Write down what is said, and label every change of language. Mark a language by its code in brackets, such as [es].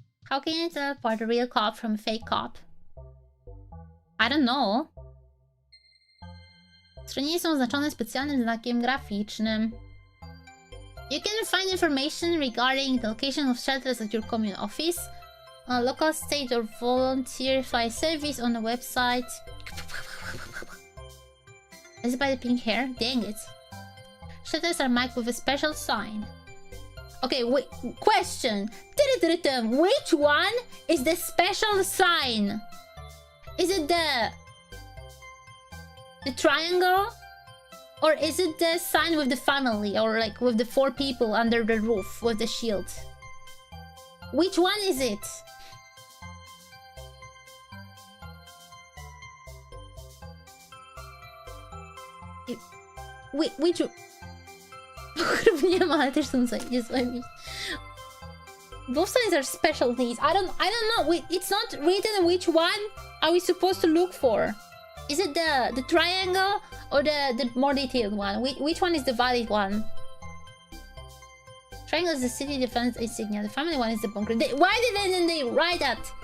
[en] How can you tell apart a real cop from a fake cop? I don't know. [pl] Schronienia są oznaczone specjalnym znakiem graficznym. [en] You can find information regarding the location of shelters at your commune office, a local state or volunteer fly service on the website. Is it by the pink hair? Dang it. Shelters are marked with a special sign. Okay, wait, question. Which one is the special sign? Is it the triangle? Or is it the sign with the family? Or like with the 4 people under the roof with the shield? Which one is it? Which... [pl] Nie ma, ale też są zajebiste. [en] Both signs are special things. I don't know. It's not written which one are we supposed to look for. Is it the triangle or the more detailed one? Which one is the valid one? Triangle is the city defense insignia. The family one is the bunker. Why didn't they write that?